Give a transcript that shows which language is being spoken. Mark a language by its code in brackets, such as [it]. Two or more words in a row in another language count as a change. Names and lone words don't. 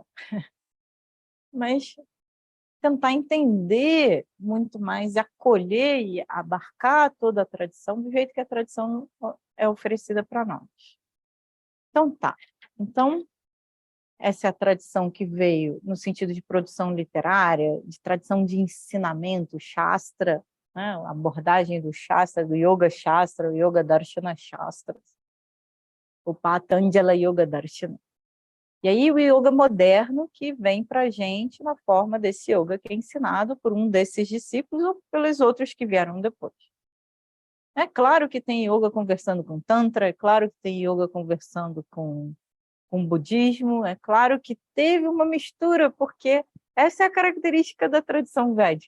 [pt] Mas tentar entender muito mais, acolher e abarcar toda a tradição do jeito que a tradição é oferecida para nós. Então, tá. Então, essa é a tradição que veio no sentido de produção literária, de tradição de ensinamento, Shastra, né? A abordagem do Shastra, do Yoga Shastra, o Yoga Darshana Shastra. o Patanjala Yoga Darshana. E aí o yoga moderno que vem para a gente na forma desse yoga que é ensinado por um desses discípulos ou pelos outros que vieram depois. É claro que tem yoga conversando com Tantra, é claro que tem yoga conversando com budismo, é claro que teve uma mistura, porque essa é a característica da tradição védica.